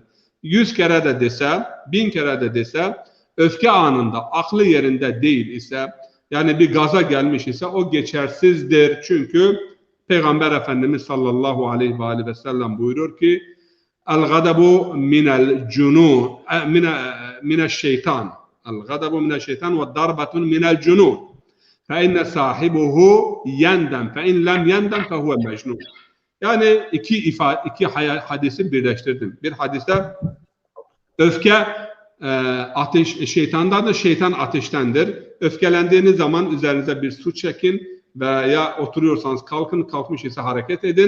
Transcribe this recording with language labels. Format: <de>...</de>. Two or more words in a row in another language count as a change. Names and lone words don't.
<tr>100 kere de dese, 1000 kere de dese, öfke anında, aklı yerinde değil ise, yani bir gaza gelmiş ise o geçersizdir. Çünkü Peygamber Efendimiz</tr> <ar>صلى الله عليه وسلم</ar> <tr>buyurur ki,</tr> <ar>الغضب من الجنون، من الشيطان. الغضب من الشيطان وضربة من الجنون. فَاِنَّ صَاحِبُهُ يَنْدَمْ فَاِنْ لَمْ يَنْدَمْ فَهُوَ مَجْنُونَ.</ar> <tr>Yani iki hadisi birleştirdim. Bir hadiste öfke şeytandandır, şeytan ateştendir. Öfkelendiğiniz zaman üzerinize bir su çekin veya oturuyorsanız kalkın, kalkmış ise hareket edin.</tr>